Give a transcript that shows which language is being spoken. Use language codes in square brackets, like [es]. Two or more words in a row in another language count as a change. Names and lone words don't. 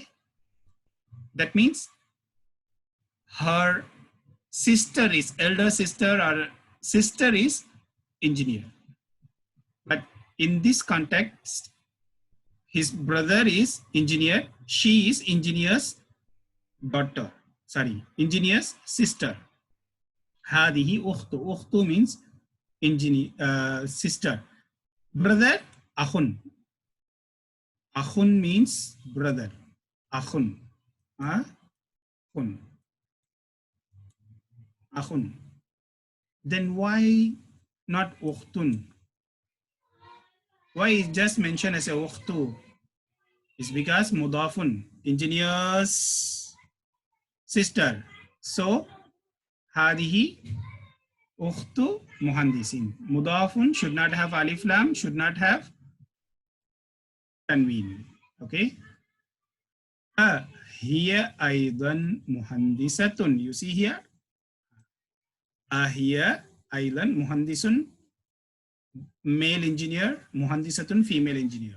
[en] That means her sister is, elder sister or sister is engineer. But in this context, his brother is engineer, she is engineer's daughter, sorry, engineer's sister. [ar] هذه أخت. [en] Ukhtu means engineer, sister. Brother, akhun. Akhun means brother. [ar] أخٌ. أخٌ. Akhun. [en] Then why not ukhtun? Why is just mentioned as a ukhtu? It's because mudafun, engineer's sister. So, [ar] هذه أخت مهندسٍ. [en] Mudafun should not have [ar] ألف لام, [en] should not have tanween. Okay. Here [ar] أيضاً مهندسةٌ. [en] You see here. Here [ar] أيضاً مهندسٌ, [en] male engineer, muhandisatun, female engineer.